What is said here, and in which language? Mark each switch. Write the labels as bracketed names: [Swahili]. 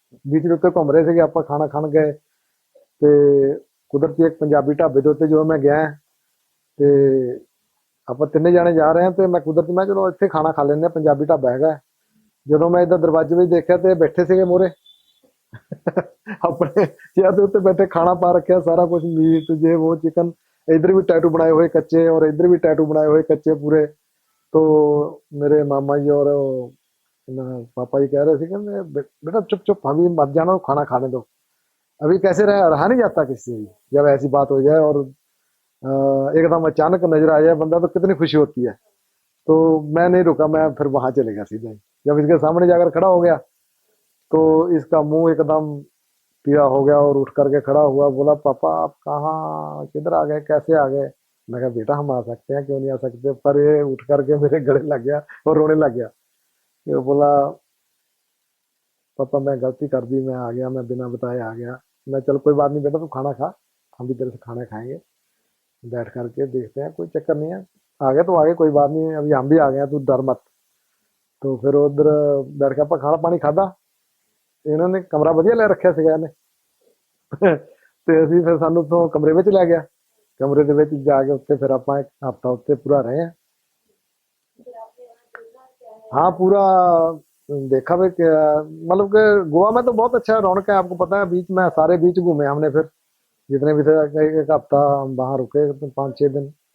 [Punjabi] Beach ਦੇ ਉੱਤੇ ਘੁੰਮ ਰਹੇ ਸੀਗੇ, ਆਪਾਂ ਖਾਣਾ ਖਾਣ ਗਏ ਤੇ ਕੁਦਰਤੀ ਇੱਕ ਪੰਜਾਬੀ ਢਾਬੇ ਦੇ ਉੱਤੇ ਜਦੋਂ ਮੈਂ ਗਿਆ ਤੇ ਆਪਾਂ ਤਿੰਨੇ ਜਾਣੇ ਜਾ ਰਹੇ ਹਾਂ ਤੇ ਮੈਂ ਕੁਦਰਤੀ ਮੈਂ ਚਲੋ ਇੱਥੇ ਖਾਣਾ ਖਾ ਲੈਂਦੇ ਹਾਂ, ਪੰਜਾਬੀ ਢਾਬਾ ਹੈਗਾ। ਜਦੋਂ ਮੈਂ ਇੱਧਰ ਦਰਵਾਜ਼ੇ ਵਿੱਚ ਦੇਖਿਆ ਤੇ ਬੈਠੇ ਸੀਗੇ ਮੋਰੇ ਆਪਣੇ ਚੇਅਰ ਦੇ ਉੱਤੇ ਬੈਠੇ, ਖਾਣਾ ਪਾ ਰੱਖਿਆ ਸਾਰਾ ਕੁਝ, ਮੀਟ ਜੇ ਉਹ ਚਿਕਨ, ਇੱਧਰ ਵੀ ਟੈਟੂ ਬਣਾਏ ਹੋਏ ਕੱਚੇ ਔਰ ਇੱਧਰ ਵੀ ਟੈਟੂ ਬਣਾਏ ਹੋਏ ਕੱਚੇ पूरे। [Hindi] तो मेरे मामा जी और पापा जी कह रहे थे कि बेटा चुप चुप अभी मत जाना, खाना खाने दो। अभी कैसे रहा नहीं जाता किसी से भी जब ऐसी बात हो जाए और एकदम अचानक नजर आ जाए बंदा तो कितनी खुशी होती है। तो मैं नहीं रुका, मैं फिर वहां चले गया सीधे। जब इसके सामने जाकर खड़ा हो गया तो इसका मुंह एकदम पीला हो गया और उठ करके खड़ा हुआ, बोला पापा आप कहाँ किधर आ गए, कैसे आ गए। मैं कहा बेटा हम आ सकते हैं, क्यों नहीं आ सकते। पर ये उठ करके मेरे गले लग गया और रोने लग गया। ये बोला पापा मैं गलती कर दी, मैं आ गया, मैं बिना बताए आ गया। मैं चल कोई बात नहीं बेटा तू खाना खा, हम भी तेरे से खाना खाएंगे, बैठ करके देखते हैं, कोई चक्कर नहीं है। आ गए तो आगे कोई बात नहीं, अभी हम भी आ गए, तू डर मत। तो फिर उधर बैठ के [Punjabi] ਆਪਾਂ ਖਾਣਾ ਪਾਣੀ ਖਾਦਾ। ਇਹਨਾਂ ਨੇ ਕਮਰਾ ਵਧੀਆ ਲੈ ਰੱਖਿਆ ਸੀਗਾ ਇਹਨੇ ਤੇ ਅਸੀਂ ਫਿਰ ਸਾਨੂੰ ਤੋਂ ਕਮਰੇ ਵਿੱਚ ਲੈ ਗਿਆ। ਕਮਰੇ ਦੇ ਵਿੱਚ ਜਾ ਕੇ ਉੱਤੇ ਫਿਰ ਆਪਾਂ ਇੱਕ ਹਫ਼ਤਾ ਉੱਤੇ ਪੂਰਾ ਰਹੇ ਆ। [Hindi] हाँ पूरा देखा भाई मतलब कि गोवा में तो बहुत अच्छा रौनक है, आपको पता है। बीच में सारे बीच घूमे हमने, फिर जितने भी थे एक हफ्ता हम वहाँ रुके 5-6 दिन।